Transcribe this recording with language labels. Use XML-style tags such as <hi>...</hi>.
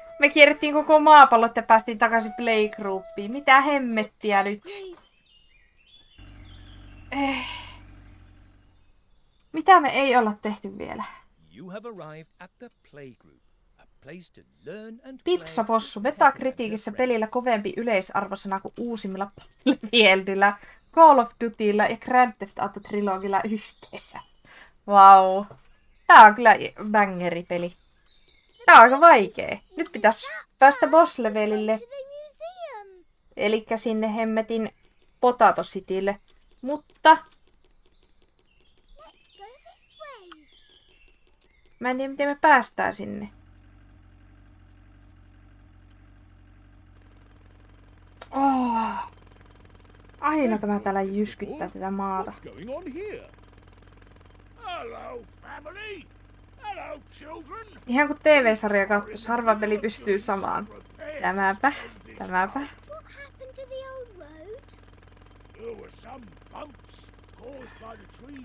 <fi>Me kierrettiin koko maapallot ja päästiin takaisin playgroupiin. Mitä hemmettiä nyt? Mitä me ei olla tehty vielä?</fi> <en>You have arrived at the playgroup, a place to learn and</en> <fi>Pipsapossu. Metakritiikissä pelillä kovempi yleisarvosana kuin uusimmilla Battlefieldillä, Call of Dutylla ja Grand Theft Auto Trilogilla yhteensä. Vau. Tää on kyllä bangeripeli. Tää on aika vaikee. Nyt pitäisi päästä boss-levelille.</fi> <en>To the museum.</en> <fi>Elikkä sinne hemmetin Potato Citylle. Mutta</fi> <en>Let's go this way.</en> <fi>mä en tiedä miten me päästään sinne. Oh. Aina tämä täällä jyskyttää tätä maata.</fi> <en>What's going on here? Hello, family. Hello, children.</en> <fi>Ihan kuin TV-sarja katsoisi, harva peli pystyy samaan. Tämäpä.</fi> <en>What happened to the old road? There were some bumps caused by the trees.</en>